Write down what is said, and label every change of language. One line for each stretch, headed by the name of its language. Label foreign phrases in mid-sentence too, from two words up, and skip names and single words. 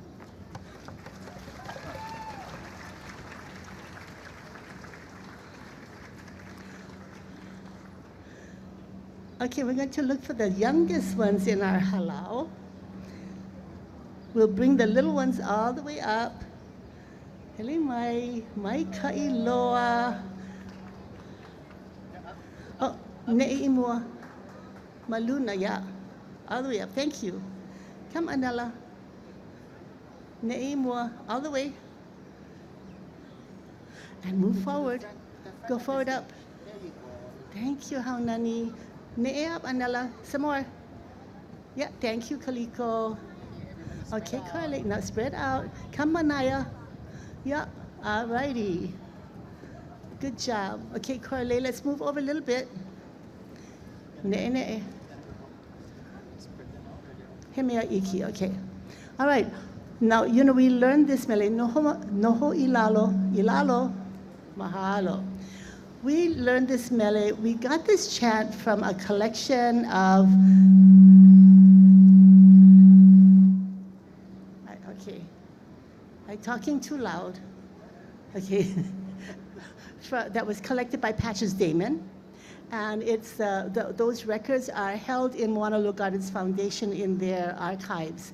English: Okay, we're going to look for the youngest ones in our halau. We'll bring the little ones all the way up.
Hawaiian: Hele mai kai loa. Oh, ne'i mua. Maluna,
English: yeah. All the way up, thank you. Come, Anela.
Hawaiian: Ne'i mua,
English: all the way. And move forward. Go forward up. Thank you, Haunani. Ne'e up, Anela. Some more. Yeah, thank you, Kaliko. Okay, Carly, now spread out. Come, Manaya. Yeah, all righty. Good job. Okay, Carly, let's move over a little bit.
Hawaiian: Ne'e. Hemea iki,
English: okay. All right. Now, we learned this mele.
Hawaiian: Noho ilalo, mahalo.
English: We learned this mele. We got this chant from a collection of. Okay, I'm talking too loud. Okay, that was collected by Patches Damon, and it's those records are held in Moana Lua Gardens Foundation in their archives.